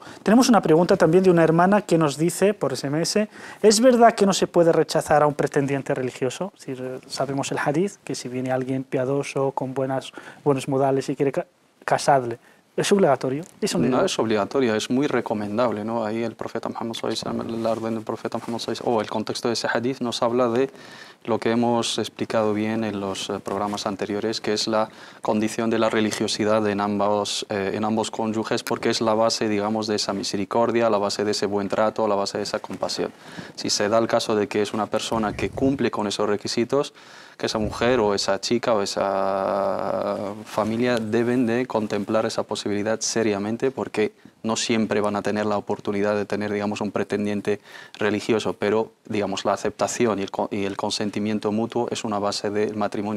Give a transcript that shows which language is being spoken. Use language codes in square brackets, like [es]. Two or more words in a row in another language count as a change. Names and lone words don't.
[es] Tenemos una pregunta también de una hermana que nos dice por SMS: ¿es verdad que no se puede rechazar a un pretendiente religioso? Si sabemos el hadith, que si viene alguien piadoso, con buenos modales y quiere casarle, ¿es obligatorio? No es obligatorio, es muy recomendable, ¿no? Ahí el profeta Muhammad [ar] صلى الله عليه وسلم, [es] la orden del profeta Muhammad [ar] صلى الله عليه وسلم, [es] o el contexto de ese hadith nos habla de lo que hemos explicado bien en los programas anteriores, que es la condición de la religiosidad en ambos cónyuges, porque es la base, digamos, de esa misericordia, la base de ese buen trato, la base de esa compasión. Si se da el caso de que es una persona que cumple con esos requisitos, que esa mujer o esa chica o esa familia deben de contemplar esa posibilidad seriamente, porque no siempre van a tener la oportunidad de tener, digamos, un pretendiente religioso, pero, digamos, la aceptación y el consentimiento mutuo es una base del matrimonio.